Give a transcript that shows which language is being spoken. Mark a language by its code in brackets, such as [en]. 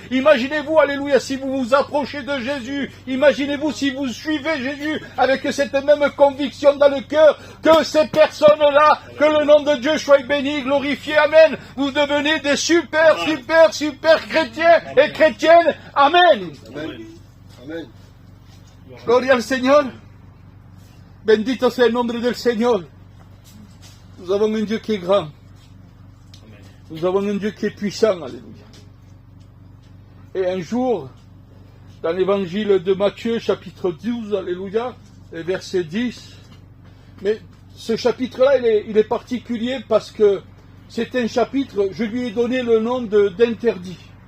[fr] Imaginez-vous, alléluia, si vous vous approchez de Jésus, imaginez-vous si vous suivez Jésus avec cette même conviction dans le cœur, que ces personnes-là, que le nom de Dieu soit béni, glorifié, amen. Vous devenez des super chrétiens et chrétiennes, amen. Amen. Amen. [es] Gloria al Señor. Bendito sea el nombre del Señor. [fr] Nous avons un Dieu qui est grand. Nous avons un Dieu qui est puissant, alléluia. Et un jour, dans l'évangile de Matthieu, chapitre 12, alléluia, verset 10, mais ce chapitre-là, il est particulier parce que c'est un chapitre, je lui ai donné le nom d'interdit.